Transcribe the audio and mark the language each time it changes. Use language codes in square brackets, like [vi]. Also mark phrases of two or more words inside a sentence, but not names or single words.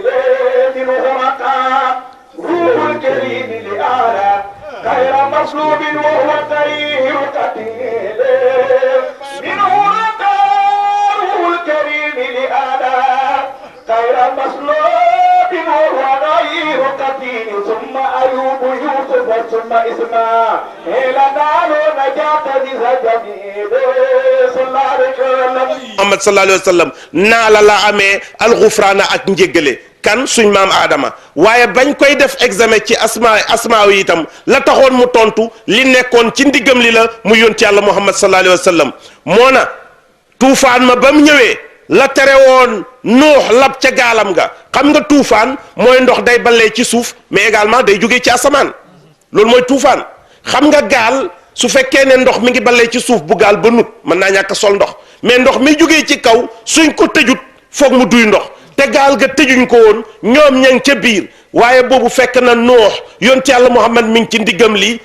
[ar] منه رقى روح الكريم لأعلى غير مصلوب وهو غير قتيل منه رقى الكريم لأداء غير مسلوب وهو غير قتيل ثم أيوب يوسف ثم إسماعيل نالوا نجاة جميل صلى الله عليه وسلم [wo] Muhammad [ar] صلى الله عليه وسلم [wo] naa la amee alxufraana ak njéggale kan suñ maam Adama waaye bañ koy def examen ci asmaaw yi itam la taxoon mu tontu li nekkoon ci ndiggam li la mu yonti yàlla Muhammad [ar] صلى الله عليه وسلم [wo] moo na tuufaan ma ba mu ñëwee la tere woon nuux lab ca gaalam ga xam nga tuufaan mooy ndox day ballee ci suuf [fr] mais également [wo] day jógee ci asamaan loolu mooy tuufaan xam nga gaal su fekkee ne ndox mi ngi ballee ci suuf bu gaal ba nut mën naa ñàkk sol ndox mais ndox mi jógee ci kaw suñ ko tëjut foog mu duy ndox te gaal ga tëjuñ ko woon ñoom ña ngi ca biir waaye boobu fekk na nuux yonti yàlla Muhammad mi ngi ci ndiggam lii